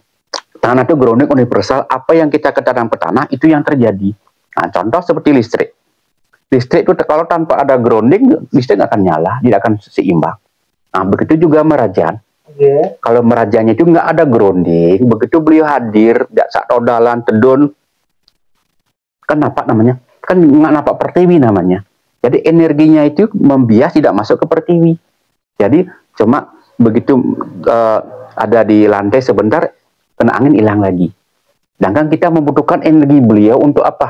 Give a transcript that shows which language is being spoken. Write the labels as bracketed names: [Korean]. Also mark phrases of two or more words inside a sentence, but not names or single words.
[Indonesian] Tanah itu grounding universal. Apa yang kita ketanam ke tanah itu yang terjadi. Nah, contoh seperti listrik. Listrik itu kalau tanpa ada grounding, listrik nggak akan nyala, tidak akan seimbang. Nah, begitu juga Merajan. Kalau Merajannya itu nggak ada grounding, begitu beliau hadir, tidak sak rodalan, tedun, kan nampak namanya, kan nggak nampak pertiwi namanya. Jadi energinya itu membias, tidak masuk ke pertiwi. Jadi cuma begitu ada di lantai sebentar, kena angin hilang lagi. Sedangkan kita membutuhkan energi beliau untuk apa?